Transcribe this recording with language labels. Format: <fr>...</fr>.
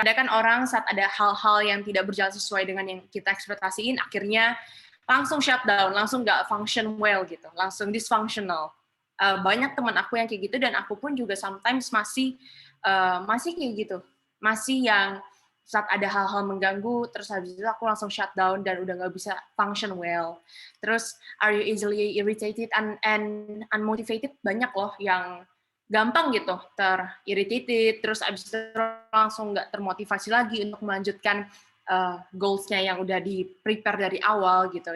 <id>Ada kan orang saat ada hal-hal yang tidak berjalan sesuai dengan yang kita ekspektasiin, akhirnya langsung shutdown, langsung nggak</id> <en>function well</en> <id>gitu, langsung dysfunctional. Banyak teman aku yang kayak gitu dan aku pun juga</id> <en>sometimes</en> <id>masih kayak gitu, masih yang saat ada hal-hal mengganggu, terus habis itu aku langsung shutdown dan udah nggak bisa</id> <en>function well.</en> <id>Terus,</id> <en>are you easily irritated and unmotivated?</en> <id>Banyak loh yang gampang gitu, ter-irritated, terus habis itu langsung nggak termotivasi lagi untuk melanjutkan goals-nya yang udah di-prepare dari awal gitu.</id>